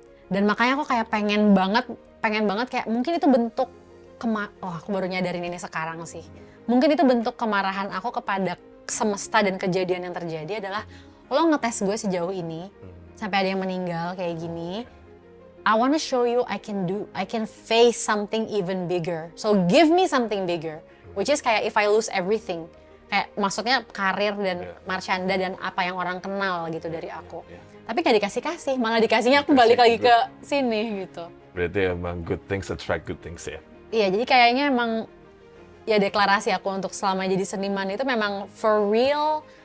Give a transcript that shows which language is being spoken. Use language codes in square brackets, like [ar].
[id] Dan makanya aku kayak pengen banget kayak mungkin itu bentuk aku baru nyadarin ini sekarang sih. Mungkin itu bentuk kemarahan aku kepada semesta dan kejadian yang terjadi adalah lo ngetes gue sejauh ini sampai ada yang meninggal kayak gini. [en] I wanna show you I can face something even bigger. So give me something bigger. Which is kayak if I lose everything. [id] Kayak maksudnya karir dan Marshanda dan apa yang orang kenal gitu dari aku. Tapi gak dikasih-kasih, malah dikasihnya aku balik lagi ke sini gitu. Berarti emang [en] good things attract good things [id] ya? Iya, jadi kayaknya emang ya deklarasi aku untuk selama jadi seniman itu memang [en] for real.